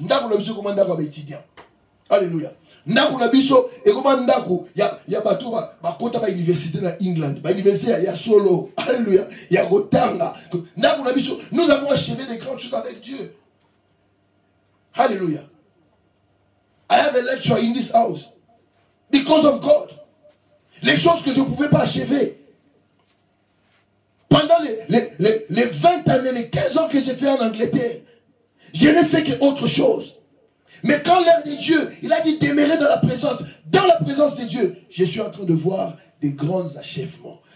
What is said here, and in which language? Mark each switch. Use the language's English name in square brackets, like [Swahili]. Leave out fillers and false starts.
[French] Nous avons comment étudiant. Alléluia. Nous avons et comment il y a ba université dans England, ba université il y a Solo. Alléluia. Il y a Gotanga. Nous avons achevé des grandes choses avec Dieu. Alléluia. [English] I have a lecture in this house because of God. [French] Les choses que je ne pouvais pas achever. Pendant les 20 années, les 15 ans que j'ai fait en Angleterre, je n'ai fait qu'autre chose. Mais quand l'heure de Dieu, il a dit demeurer dans la présence de Dieu, je suis en train de voir des grands achèvements.